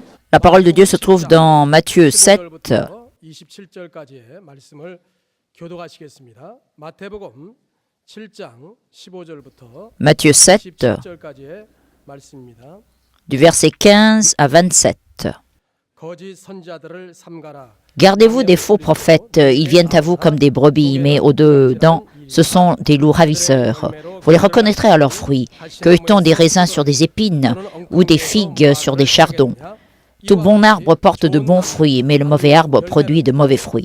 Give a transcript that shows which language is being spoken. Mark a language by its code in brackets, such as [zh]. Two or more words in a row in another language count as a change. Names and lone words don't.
[fr] La parole de Dieu se trouve dans Matthieu 7, [ko] 27절까지의 말씀을 교독하시겠습니다. 마태복음 7장 15절부터 Matthieu 7, 17절까지의 말씀입니다. [fr] du verset 15 à 27. [ko] 거짓 선지자들을 삼가라. [fr] Gardez-vous des faux prophètes, ils viennent à vous comme des brebis, mais au-dedans, ce sont des loups ravisseurs. Vous les reconnaîtrez à leurs fruits. Cueille-t-on des raisins sur des épines ou des figues sur des chardons? Tout bon arbre porte de bons fruits, mais le mauvais arbre produit de mauvais fruits.